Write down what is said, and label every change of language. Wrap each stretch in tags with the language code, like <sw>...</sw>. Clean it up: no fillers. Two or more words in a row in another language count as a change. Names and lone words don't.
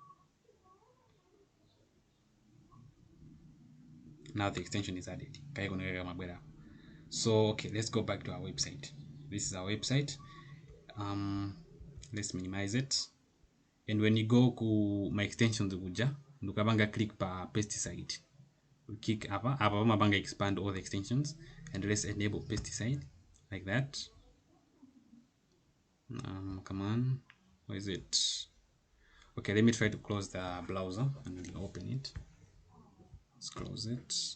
<en>Now the extension is added. So okay, let's go back to our website. This is our website. Let's minimize it. And when you go to my extensions</en> <ny>kuja, ndukabanga</ny> <en>click pa pesticide. We click</en> <ny>apa mabanga</ny> <en>expand all the extensions, and let's enable pesticide like that. Come on, where is it? Okay, let me try to close the browser and we'll open it. Let's close it.</en>